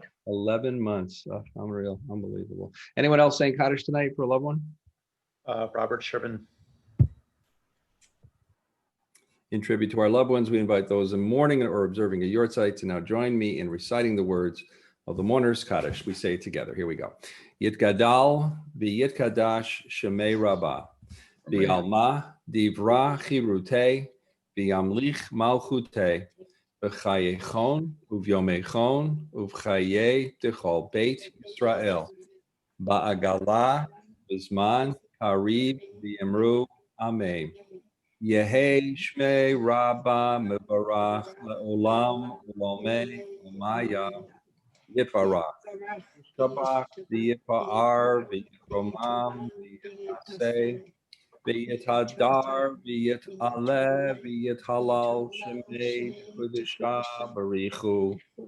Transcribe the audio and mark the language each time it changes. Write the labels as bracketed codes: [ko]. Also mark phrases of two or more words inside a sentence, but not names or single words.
[en] 11 months. Unreal, unbelievable. Anyone else saying Kaddish tonight for a loved one? Robert Sherman. In tribute to our loved ones, we invite those in mourning or observing a yortzeit to now join me in reciting the words of the mourner's Kaddish. We say it together. Here we go. [arc] יתגדל ויתקדש שמיה רבא. בעלמא דברא כרעותה וימליך מלכותה בחייכון וביומיכון ובחיי דכל בית ישראל בעגלא וזמן קריב ואמרו אמן. יהא שמיה רבא מברך לעלם ולעלמי עלמיא יתברך ישתבח ויתפאר ויתרומם ויתנשא ויתהדר ויתעלה ויתהלל שמה דקדשא בריך הוא.